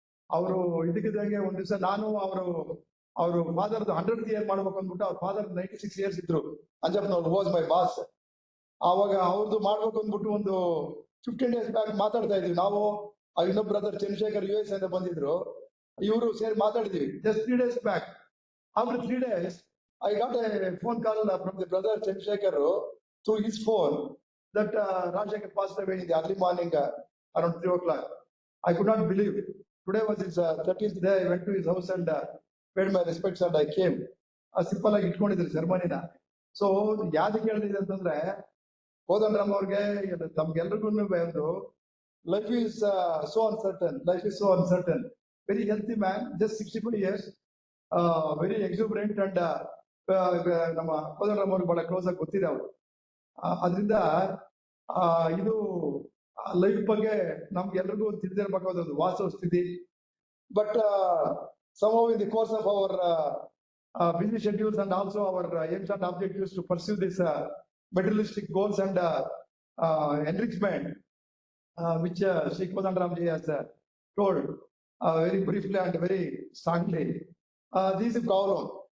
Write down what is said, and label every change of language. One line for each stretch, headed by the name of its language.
Kannada: ಅವರು ಇದಕ್ಕಿದ್ದಂಗೆ ಒಂದ್ ದಿವಸ ನಾನು ಅವರು ಫಾದರ್ 100th ಇಯರ್ ಮಾಡ್ಬೇಕು ಅಂದ್ಬಿಟ್ಟು, ಅವ್ರ ಫಾದರ್ 96 years ಇದ್ರು, ಅಂಜಪ್ಪನವ್ರು
English: Was my boss.
Kannada: ಆವಾಗ ಅವ್ರದ್ದು ಮಾಡ್ಬೇಕು ಅಂದ್ಬಿಟ್ಟು ಒಂದು 15 days ಬ್ಯಾಕ್ ಮಾತಾಡ್ತಾ ಇದೀವಿ ನಾವು. ಇನ್ನೊಬ್ಬ ಬ್ರದರ್ ಚಂದ್ರಶೇಖರ್ US ಅಂತ ಬಂದಿದ್ರು, ಇವರು ಸೇರಿ ಮಾತಾಡಿದೀವಿ just 3 days back.
English: After 3 days I got a phone call from the brother Chandrasekhar through his phone that Rajshekar passed away in the early morning around 3 o'clock. I could not believe. Today was his 30th day. I went to his house and paid my respects and I came.
Kannada: Simple ಆಗಿ ಇಟ್ಕೊಂಡಿದ್ರು ಸೆರೆಮನಿನ. So ಯಾವ್ದಕ್ಕೆ ಹೇಳಿದೆ ಅಂತಂದ್ರೆ, ಕೋದಂಡರಾಮ್ ಅವ್ರಿಗೆ ತಮ್ಗೆಲ್ರಿಗೂ ಒಂದು
English: life is so uncertain. Life is so uncertain. Very healthy man, just 65 years, very exuberant and
Kannada: ನಮ್ಮ ಕೋದಂಡರಾಮ್ ಅವ್ರಿಗೆ ಬಹಳ ಕ್ಲೋಸ್ ಆಗಿ ಗೊತ್ತಿದೆ ಅವರು. ಅದರಿಂದ ಇದು ಲೈಫ್ ಬಗ್ಗೆ ನಮ್ಗೆಲ್ರಿಗೂ ತಿಳಿದಿರಬೇಕಾದ ಒಂದು ವಾಸ್ತವ ಸ್ಥಿತಿ.
English: But somehow in the course of our busy schedules and also our aims and objectives to pursue this materialistic goals and enrichment, which Sri Kodandaram ji has told very briefly and very strongly, this is a problem.